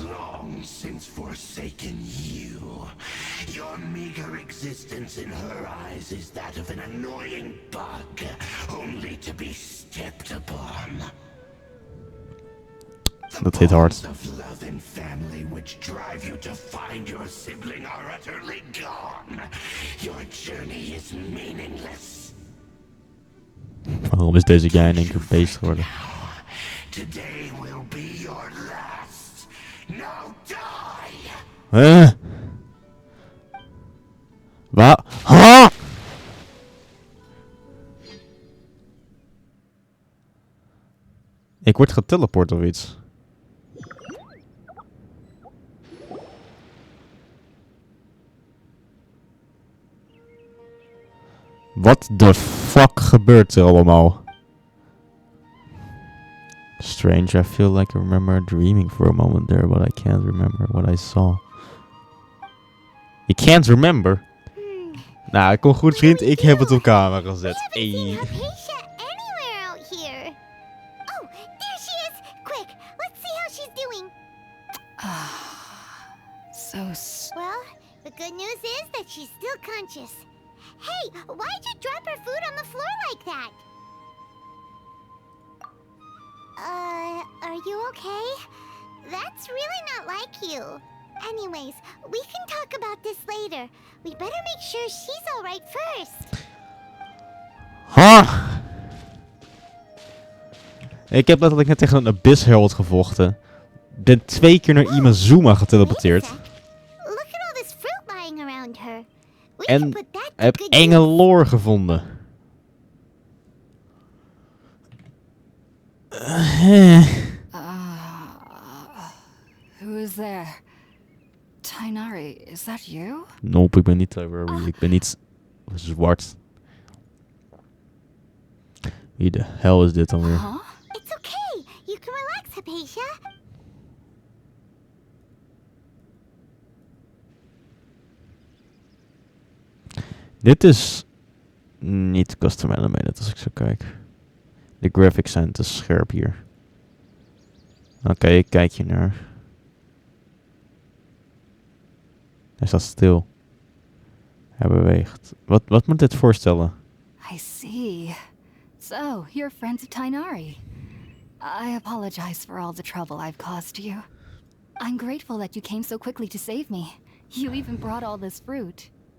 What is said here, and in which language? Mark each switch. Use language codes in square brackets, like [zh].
[en] Long since forsaken you. Your meager existence in her eyes is that of an annoying bug, only to be stepped upon. Dat hit hard. The bonds of love and family which drive you to find your sibling are utterly gone. Your journey is meaningless. [nl] Waarom is deze guy in één keer beest geworden? [en] Today will be your last. Now die! Huh? [nl] Wat? Huh? Ik word geteleport of iets. Wat de fuck gebeurt er allemaal? [en] Strange, I feel like I remember dreaming for a moment there, but I can't remember what I saw. You can't remember? [nl] Nou, ik kom goed vriend, ik heb het op camera gezet. [en] We haven't seen Hypatia anywhere out here. Oh, there she is! Quick, let's see how she's doing. Well, the good news is that she's still conscious. Hey, why'd you drop her food on the floor like that? Are you okay? That's really not like you. Anyways, we can talk about this later. We better make sure she's alright first. Ha! [nl] Ik heb letterlijk net tegen een Abyss Herald gevochten. Ben 2 keer naar Imazuma geteleporteerd. [en] Look at all this fruit lying around her. We [nl] En [en] can put that to [nl] heb [en] good [nl] enge [en] use. [nl] lore gevonden. [en] Who is there? Tainari, is that you? [nl] Nope, ik ben niet Tyrory. Ik ben niet zwart. Wie de hel is dit dan weer? Huh? [en] It's okay. You can relax, Hypatia. [nl] Dit is niet custom animated als ik zo kijk. De graphics zijn te scherp hier. Oké, ik kijk je naar. Hij staat stil. Hij beweegt. Wat moet dit voorstellen? [en] I see. So, you're friends of Tainari. I apologize for all the trouble I've caused you. I'm grateful that you came so quickly to save me. You even brought all this fruit.